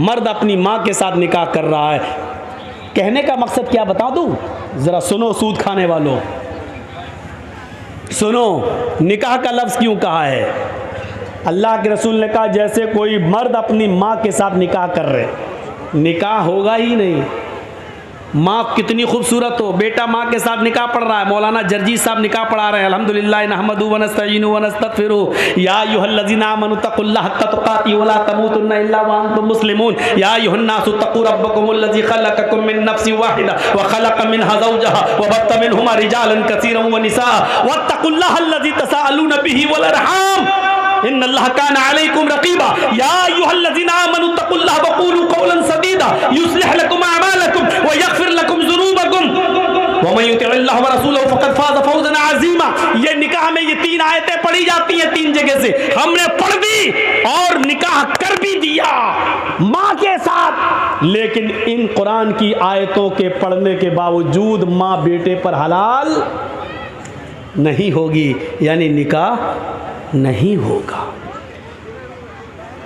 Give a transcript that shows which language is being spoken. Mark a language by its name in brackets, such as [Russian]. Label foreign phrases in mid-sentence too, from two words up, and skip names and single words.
[Hindi] मर्द अपनी मां के साथ निकाह कर रहा है। कहने का मकसद क्या बता दूं, जरा सुनो सूद खाने वालों, सुनो निकाह का लफ्ज क्यों कहा है। अल्लाह के रसूल ने कहा जैसे कोई मर्द अपनी माँ के साथ निकाह कर रहे, निकाह होगा ही नहीं। माँ कितनी खूबसूरत हो, बेटा माँ के साथ निकाह पढ़ रहा है। मौलाना जर्जीस साहब निकाह पढ़ा रहे हैं। [Arabic] الحمد لله نحمد ونستعين ونستغفر يا أيها الذين آمنوا اتقوا الله حق تقاته ولا تموتن إلا وأنتم مسلمون. يا أيها الناس اتقوا ربكم الذي خلقكم من نفس واحدة وخلق منها زوجها وبث منهما رجالا كثيرا ونساء واتقوا الله الذي تساءلون به والأرحام إن الله كان عليكم رقيبا. يا أيها الذين آمنوا اتقوا الله وقولوا قولا سديدا يصلح لكم أعمالكم ويغفر لكم ذنوبكم ومن يطع الله ورسوله فقد فاز فوزا عظيما. [Hindi] ये निकाह में ये 3 आयतें पढ़ी जाती हैं 3 जगह से, हमने पढ़ दी और निकाह कर भी दिया माँ के साथ। लेकिन इन कुरान की आयतों के पढ़ने के बावजूद माँ बेटे पर हलाल नहीं होगी, यानी निकाह नहीं होगा।